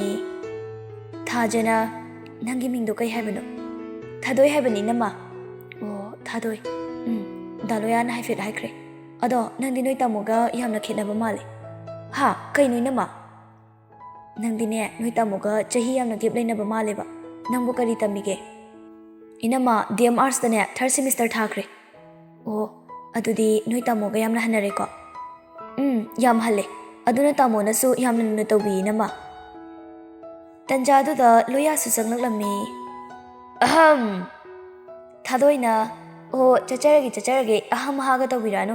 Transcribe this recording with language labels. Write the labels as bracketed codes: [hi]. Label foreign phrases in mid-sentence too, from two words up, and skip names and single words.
[mni] Thajana nangi mingdo kai haibano. Thadoi haibani nama. Oh, Thadoi. Daloya na haifet haikre. Ado nangdi noi tamoga yamna khetnaba male. Ha, kai noi nama. Nangdine noi tamoga chahi yamna gap leinaba male ba. Nangbo kari tamige. Inama DM Arts dane 3rd semester thakre. Oh, adudi noi tamoga yamna hanare ko. Yam halle. Aduna tamona su yamna nuna tawbi nama. Tanjadu da loya su sanglaklammi. Aham. Thadoina. Oh, chacharage aham haga tawbirano.